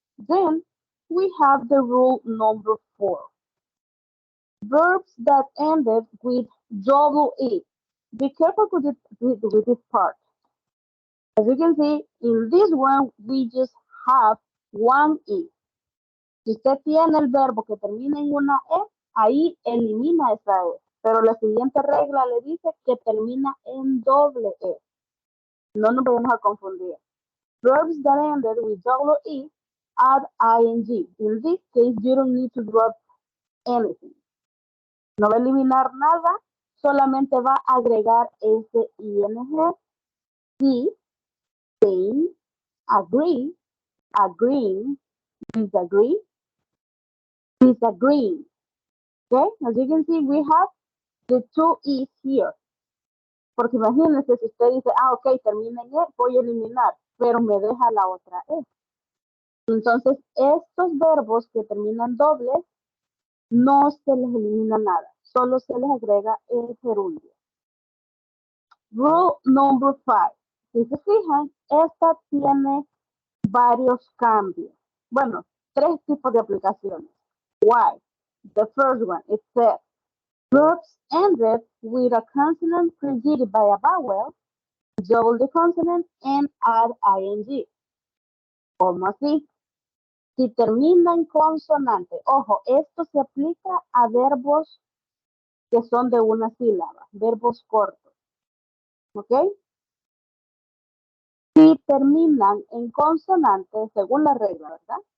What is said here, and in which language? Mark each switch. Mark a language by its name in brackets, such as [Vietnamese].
[English] Then we have the rule number 4. Verbs that ended with double E. Be careful with this part. As you can see, in this one, we just have one E. [Spanish] Si usted tiene el verbo que termina en una E, ahí elimina esa E. Pero la siguiente regla le dice que termina en doble E. No nos vayamos a confundir. [English] Verbs that ended with double E add ing. In this case, you don't need to drop anything. [Spanish] No va a eliminar nada, solamente va a agregar ese ing. [English] Sí, saying, agree, agreeing, disagree, disagreeing. Okay, as you can see, we have the two E's here. [Spanish] Porque imagínense si usted dice, ok, termina en E, voy a eliminar, pero me deja la otra E. Entonces, estos verbos que terminan dobles, no se les elimina nada, solo se les agrega el gerundio. [English] Rule number 5. [Spanish] Si se fijan, esta tiene varios cambios. Bueno, 3 tipos de aplicaciones. [English] Why? The first one, it says, verbs ended with a consonant preceded by a vowel, double the consonant, and add ing. [Spanish] ¿Cómo así? Si termina en consonante, ojo, esto se aplica a verbos que son de una sílaba, verbos cortos. ¿Ok? Si terminan en consonante, según la regla, ¿verdad?